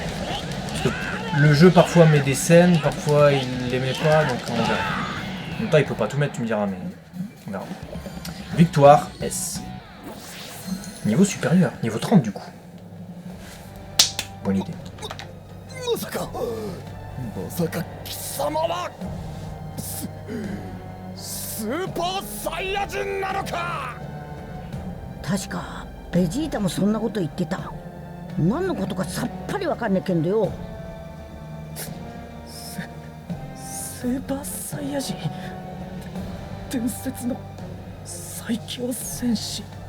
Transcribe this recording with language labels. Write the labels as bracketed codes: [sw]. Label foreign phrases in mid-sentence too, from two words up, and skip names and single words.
[fr] Parce que le jeu parfois met des scènes, parfois il les met pas, donc on verra. En même temps, il peut pas tout mettre, tu me diras, mais on verra. Victoire S. Niveau supérieur, niveau 30 du coup. Bonne idée. [ja] さか貴様はスーパーサイヤ人なのか。確かベジータもそんなこと言ってた。何のことかさっぱりわかんねえけんどよ。スーパーサイヤ人、伝説の最強戦士。